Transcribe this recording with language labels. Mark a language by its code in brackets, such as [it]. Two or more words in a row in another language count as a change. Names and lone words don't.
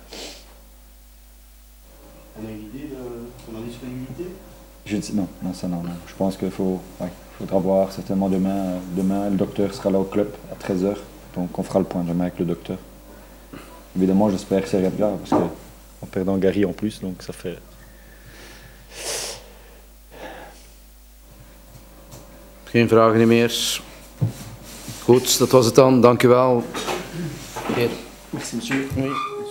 [fr] On a une idée de son indisponibilité? Non. Je pense qu'il faudra voir certainement demain. Demain, le docteur sera là au club à 13h, donc on fera le point demain avec le docteur. Évidemment, j'espère que c'est rien de grave, parce qu'en perdant Gary en plus, donc ça fait... [nl] Geen vragen meer. Goed, dat was het dan. Dank u wel. [fr] Merci, monsieur. Oui.